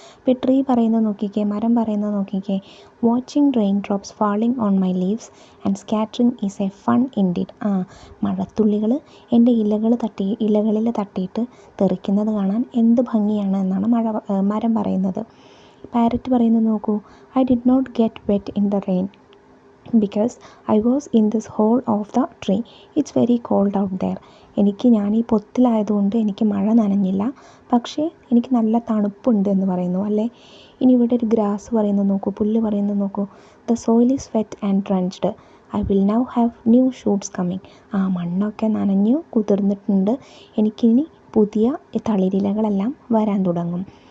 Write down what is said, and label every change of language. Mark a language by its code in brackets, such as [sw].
[ml] ഇപ്പോൾ ട്രീ പറയുന്നത് നോക്കിക്കേ, [en] മരം പറയുന്നത് നോക്കിക്കേ. Watching rain drops falling on my leaves and scattering is a fun indeed. [ml] മഴത്തുള്ളികൾ എൻ്റെ ഇലകളിൽ തട്ടിയിട്ട് തെറിക്കുന്നത് കാണാൻ എന്ത് ഭംഗിയാണ് എന്നാണ് മരം പറയുന്നത്. പാരറ്റ് പറയുന്നത് നോക്കൂ. [en] I did not get wet in the rain because I was in this hole of the tree. It's very cold out there. [ml] ഞാൻ ഈ പൊത്തിലായതുകൊണ്ട് എനിക്ക് മഴ നനഞ്ഞില്ല, പക്ഷേ എനിക്ക് നല്ല തണുപ്പുണ്ട് എന്ന് പറയുന്നു അല്ലേ. ഇനി ഇവിടെ ഒരു ഗ്രാസ് പറയുന്നത് നോക്കൂ, പുല്ല് പറയുന്നത് നോക്കൂ. [en] The soil is wet and drenched. I will now have new shoots coming. [ml] മണ്ണൊക്കെ നനഞ്ഞു കുതിർന്നിട്ടുണ്ട്, എനിക്കിനി പുതിയ തളിരിലകളെല്ലാം വരാൻ തുടങ്ങും.